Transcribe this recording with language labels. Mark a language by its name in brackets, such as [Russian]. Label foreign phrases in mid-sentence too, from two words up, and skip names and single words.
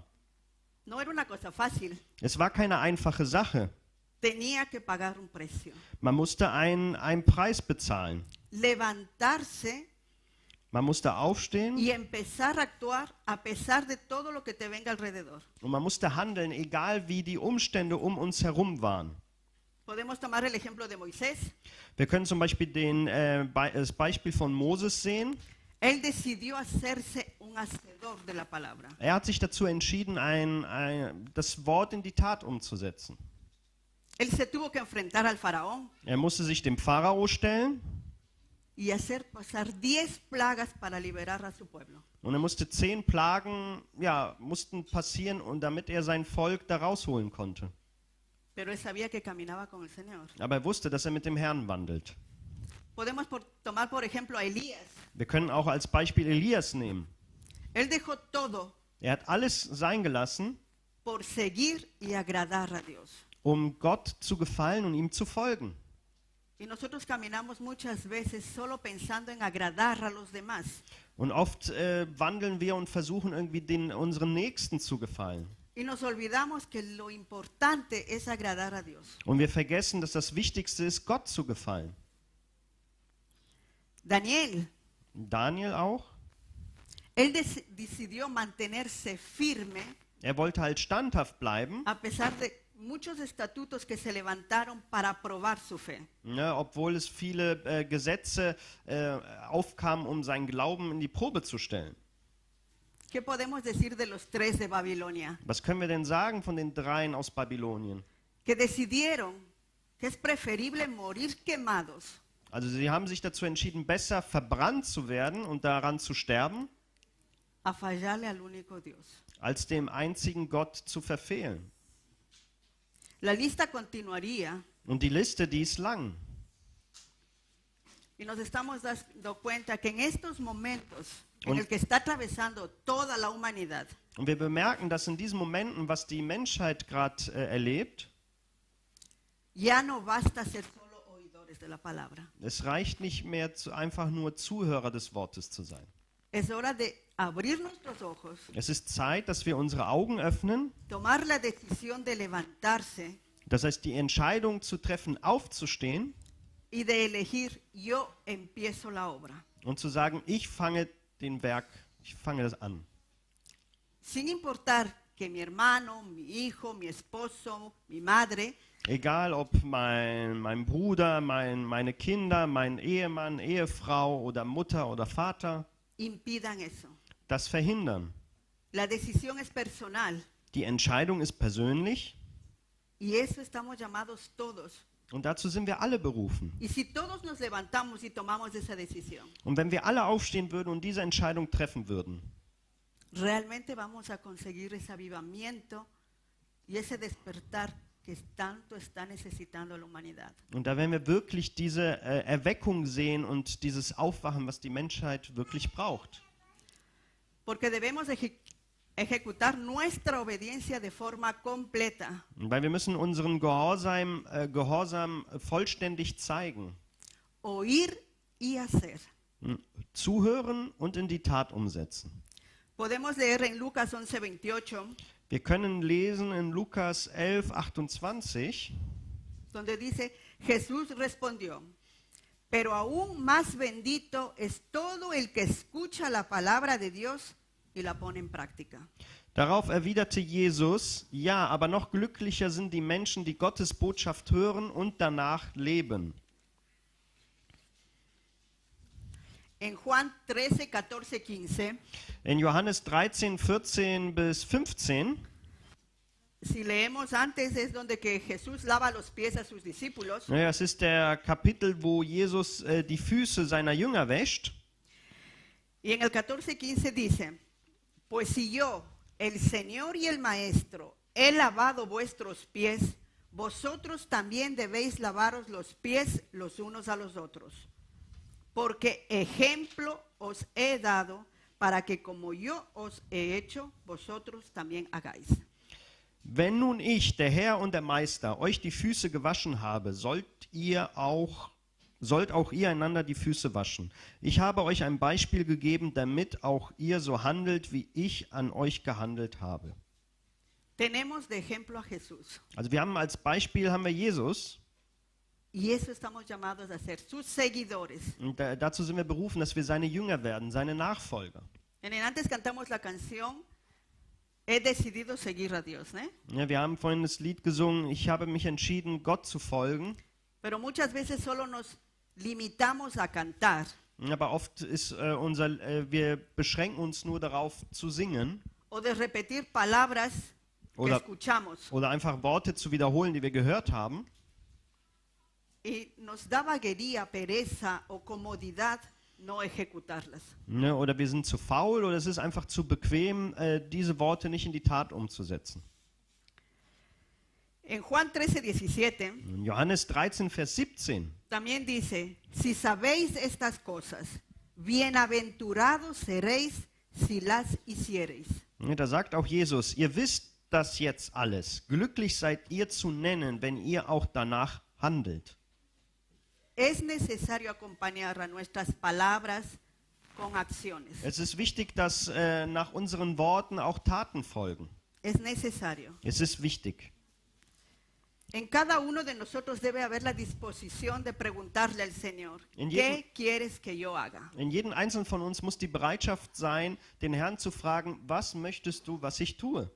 [Spanish] No era una cosa fácil. [German] Es war keine einfache Sache. [Spanish] Tenía que pagar un precio. [German] Man musste einen Preis bezahlen. [Spanish] Levantarse [German] Man musste aufstehen [Spanish] y empezar a actuar a pesar de todo lo que te venga alrededor. [German] und man musste handeln, egal wie die Umstände um uns herum waren. [Spanish] Podemos tomar el ejemplo de Moisés. [German] Wir können zum Beispiel das Beispiel von Moses sehen. [Spanish] Él decidió hacerse un hacedor de la palabra. [German] Er hat sich dazu entschieden, das Wort in die Tat umzusetzen. [Spanish] Él se tuvo que enfrentar al faraón [German] Er musste sich dem Pharao stellen [Spanish] y hacer pasar 10 plagas para liberar a su pueblo. [German] und er musste 10 Plagen, mussten passieren, und damit er sein Volk da rausholen konnte. [Spanish] Pero él sabía que caminaba con el Señor. [German] Aber er wusste, dass er mit dem Herrn wandelt. [Spanish] Podemos tomar por ejemplo a Elías. [German] Wir können auch als Beispiel Elias nehmen. [Spanish] Él dejó todo [German] Er hat alles sein gelassen, [Spanish] por seguir y agradar a Dios. [German] um Gott zu gefallen und ihm zu folgen. [Spanish] Y nosotros caminamos muchas veces solo pensando en agradar a los demás. [German] Und oft wandeln wir und versuchen irgendwie unseren Nächsten zu gefallen. [Spanish] Y nos olvidamos que lo importante es agradar a Dios. [German] Und wir vergessen, dass das Wichtigste ist, Gott zu gefallen. [Spanish] Daniel, [German] Daniel auch. [Spanish] él decidió mantenerse firme [German] Er wollte halt standhaft bleiben, [Spanish] a pesar de muchos estatutos que se levantaron para probar su fe. [German] ne, obwohl es viele Gesetze aufkamen, um seinen Glauben in die Probe zu stellen. [Spanish] ¿Qué podemos decir de los 3 de Babilonia? [German] Was können wir denn sagen von den 3 aus Babylonien? [Spanish] Que decidieron que es preferible morir quemados [German] Also sie haben sich dazu entschieden, besser verbrannt zu werden und daran zu sterben, [Spanish] a fallarle al único Dios. [German] als dem einzigen Gott zu verfehlen. [Spanish] La lista continuaría [German] Und die Liste, die ist lang. [Spanish] y nos estamos dando cuenta que en estos momentos en [German] Und- [Spanish] el que está atravesando toda la humanidad, [German] Und wir bemerken, dass in diesen Momenten, was die Menschheit gerade erlebt, [Spanish] ya no basta ser solo oidores de la palabra. [German] es reicht nicht mehr, einfach nur Zuhörer des Wortes zu sein. [Spanish] Es hora de abrir nuestros ojos, [German] Es ist Zeit, dass wir unsere Augen öffnen, [Spanish] tomar la decisión de levantarse [German] das heißt, die Entscheidung zu treffen, aufzustehen [Spanish] y de elegir yo empiezo la obra. [German] und zu sagen, ich fange das an. [Spanish] Sin importar que mi hermano, mi hijo, mi esposo, mi madre [German] Egal ob mein Bruder, meine Kinder, mein Ehemann, Ehefrau oder Mutter oder Vater [Spanish] impidan eso. [German] das verhindern. [Spanish] La decisión es personal [German] Die Entscheidung ist persönlich [Spanish] y eso estamos llamados todos. [German] und dazu sind wir alle berufen. [Spanish] Y si todos nos levantamos y tomamos esa decisión, [German] Und wenn wir alle aufstehen würden und diese Entscheidung treffen würden, [Spanish] realmente vamos a conseguir ese avivamiento y ese despertar que tanto está necesitando la humanidad. [German] und da werden wir wirklich diese Erweckung sehen und dieses Aufwachen, was die Menschheit wirklich braucht. [Spanish] Porque debemos ejecutar nuestra obediencia de forma completa. [German] Weil wir müssen unseren Gehorsam vollständig zeigen. [Spanish] Oír y hacer. [German] Zuhören und in die Tat umsetzen. [Spanish] Podemos leer en Lucas 11:28, [German] Wir können lesen in Lukas 11, 28, [Spanish] donde dice, Jesús respondió, pero aún más bendito es todo el que escucha la palabra de Dios y la pone en práctica. [German] Darauf erwiderte Jesus, ja, aber noch glücklicher sind die Menschen, die Gottes Botschaft hören und danach leben. [Spanish] En Juan 13, 14, 15, [German] In Johannes 13, 14 bis 15, [Spanish] si leemos antes es donde que Jesús lava los pies a sus discípulos. [German] das ist der Kapitel, wo Jesus die Füße seiner Jünger wäscht. [Spanish] Y en el 14:15 dice, pues si yo, el Señor y el Maestro, he lavado vuestros pies, vosotros también debéis lavaros los pies los unos a los otros, porque ejemplo os he dado para que como yo os he hecho, vosotros también hagáis. [German] Wenn nun ich, der Herr und der Meister, euch die Füße gewaschen habe, sollt auch ihr einander die Füße waschen. Ich habe euch ein Beispiel gegeben, damit auch ihr so handelt, wie ich an euch gehandelt habe. [Spanish] Tenemos de ejemplo a Jesús. [German] Also wir haben als Beispiel Jesus. [Spanish] Y eso estamos llamados a ser sus seguidores. [German] Und dazu sind wir berufen, dass wir seine Jünger werden, seine Nachfolger. [Spanish] Antes cantamos la canción, he decidido seguir a Dios, ¿eh? [German] Ja, wir haben vorhin das Lied gesungen, ich habe mich entschieden, Gott zu folgen. [Spanish] Pero muchas veces solo nos limitamos a cantar. [German] Aber oft ist wir beschränken uns nur darauf zu singen. [Spanish] O de repetir palabras que escuchamos. [German] Oder einfach Worte zu wiederholen, die wir gehört haben. [Spanish] Y nos da vaguería, pereza o comodidad no ejecutarlas. [German] Ne, oder wir sind zu faul oder es ist einfach zu bequem, diese Worte nicht in die Tat umzusetzen. [Spanish] En Juan 13:17 [German] In Johannes 13, Vers 17 [Spanish] también dice, si sabéis estas cosas, bienaventurados seréis si las hiciereis. [German] ne, da sagt auch Jesus, ihr wisst das jetzt alles. Glücklich seid ihr zu nennen, wenn ihr auch danach handelt. [Spanish] Es necesario acompañar a nuestras palabras con acciones. [German] Es ist wichtig, dass nach unseren Worten auch Taten folgen. [Spanish] Es necesario. [German] Es ist wichtig. [Spanish] En cada uno de nosotros debe haber la disposición de preguntarle al Señor, En ¿qué quieres que yo haga? [German] In jedem Einzelnen von uns muss die Bereitschaft sein, den Herrn zu fragen, was möchtest du, was ich tue?